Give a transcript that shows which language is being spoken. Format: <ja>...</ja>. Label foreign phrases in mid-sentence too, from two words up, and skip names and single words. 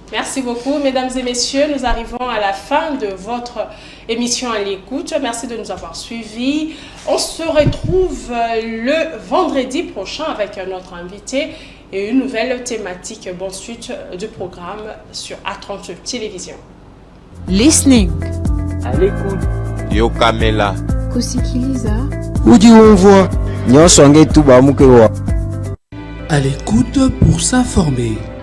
<fr>Merci beaucoup, mesdames et messieurs. Nous arrivons à la fin de votre émission à l'écoute. Merci de nous avoir suivis. On se retrouve le vendredi prochain avec notre invité et une nouvelle thématique. Bonne suite du programme sur A30 Télévision.</fr> <en>Listening.</en> <fr>À l'écoute. Yo Kamela.</fr> <sw>Kusikiliza.</sw> <lu>Udi umvwa nyonso angetuba mukewa.</lu> <fr>À l'écoute pour s'informer.</fr>